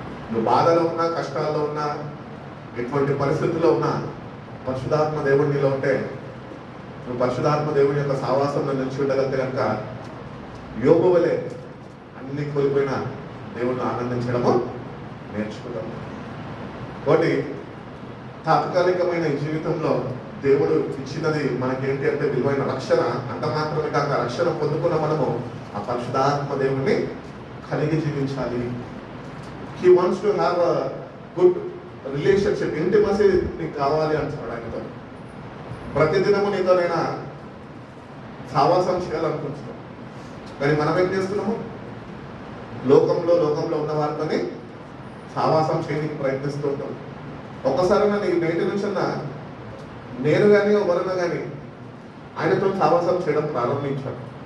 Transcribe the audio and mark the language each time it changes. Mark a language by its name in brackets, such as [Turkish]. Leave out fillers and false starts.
[Telugu] నువ్వు బాధలో ఉన్నా, కష్టాల్లో ఉన్నా, ఎటువంటి పరిస్థితుల్లో ఉన్నా పరిశుధాత్మ దేవుడు నీలో ఉంటే, నువ్వు పరిశుధాత్మ దేవుని యొక్క సావాసంలో నిలిచి ఉండగలిగితే కనుక యోబు వలె అన్ని కోల్పోయినా దేవుడిని ఆనందించడము నేర్చుకుంటాము. కాబట్టి తాత్కాలికమైన ఈ జీవితంలో దేవుడు ఇచ్చినది మనకేంటి అంటే విలువైన రక్షణ. అంత మాత్రమే కాక రక్షణ పొందుకున్న మనము ఆ పరిశుధాత్మ దేవుని కలిగి జీవించాలి. [English] He wants to have a good relationship, intimacy [Telugu] నీకు కావాలి అంటాడు ఆయనతో. ప్రతిదినము నీతోనైనా సావాసం చేయాలనుకుంటున్నాం, కానీ మనం ఏం చేస్తున్నాము? లోకంలో ఉన్న వారితోని సావాసం చేయడానికి ప్రయత్నిస్తూ ఉంటాం. ఒక్కసారైనా నీ నేటి నుంచి నేను కానీ ఎవరైనా కానీ ఆయనతో సావాసం చేయడం ప్రారంభించాను.